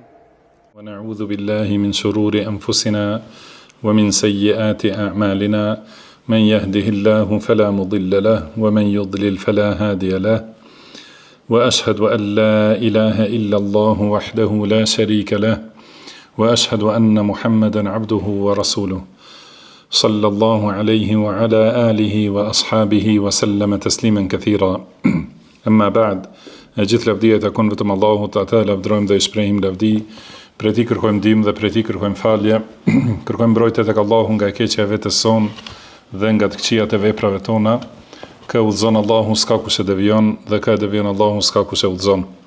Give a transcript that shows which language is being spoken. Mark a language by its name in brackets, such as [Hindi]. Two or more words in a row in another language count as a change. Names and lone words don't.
[Arabic] ونعوذ بالله من شرور أنفسنا ومن سيئات أعمالنا، من يهده الله فلا مضل له ومن يضلل فلا هادي له، وأشهد أن لا إله إلا الله وحده لا شريك له، وأشهد أن محمدا عبده ورسوله صلى الله عليه وعلى آله وأصحابه وسلم تسليما كثيرا. أما بعد، [Albanian] gjithë lavdia takon vetëm Allahut, atë lavdrojmë dhe i shprehim lavdi, prej tij kërkojmë ndihmë dhe prej tij kërkojmë falje, kërkojmë mbrojtje tek Allahu nga keqja e vetes son dhe nga të këqijat e veprave tona. Kë udhëzon Allahu s'ka kush e devijon dhe kë e devijon Allahu s'ka kush e udhëzon.